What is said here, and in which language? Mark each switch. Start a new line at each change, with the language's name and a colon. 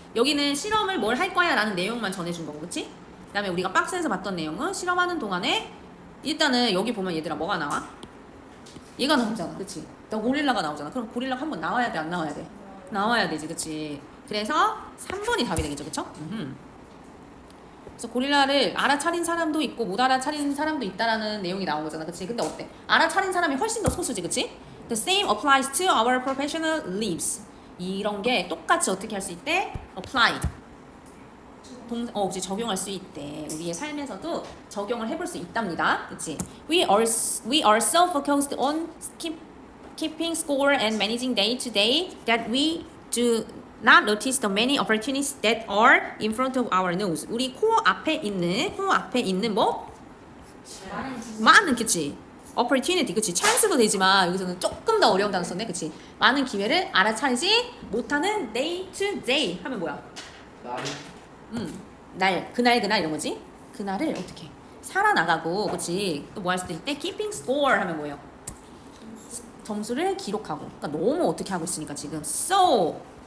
Korean: 여기는 실험을 뭘 할 거야 라는 내용만 전해준 거고, 그치? 그 다음에 우리가 박스에서 봤던 내용은 실험하는 동안에 일단은 여기 보면 얘들아 뭐가 나와? 얘가 나오잖아, 그치? 고릴라가 나오잖아. 그럼 고릴라가 한번 나와야 돼, 안 나와야 돼? 나와야 되지, 그치? 그래서 3번이 답이 되겠죠, 그쵸? 그래서 고릴라를 알아차린 사람도 있고 못 알아차린 사람도 있다라는 내용이 나온 거잖아, 그치? 근데 어때? 알아차린 사람이 훨씬 더 소수지, 그치?
English: The same applies to our professional lives.
Korean: 이런 게 똑같이 어떻게 할 수 있대? apply. 그치, 적용할 수 있대. 우리의 삶에서도 적용을 해볼 수 있답니다, 그치?
English: We are so focused on keeping score and managing day to day that we do not notice the many opportunities that are in front of our nose.
Korean: 우리 코 앞에 있는 뭐? 많은 지식. 많은 그치 opportunity 그치 찬스도 되지만 여기서는 조금 더 어려운 단어 썼네 그치 많은 기회를 알아차리지 못하는
English: day to day
Korean: 하면 뭐야 날이 날 그날 이런 거지 그날을 어떻게 살아나가고 그치 또 뭐 할 수도 있대
English: keeping score
Korean: 하면 뭐예요 점수를 기록하고 그러니까 너무 어떻게 하고 있으니까 지금 so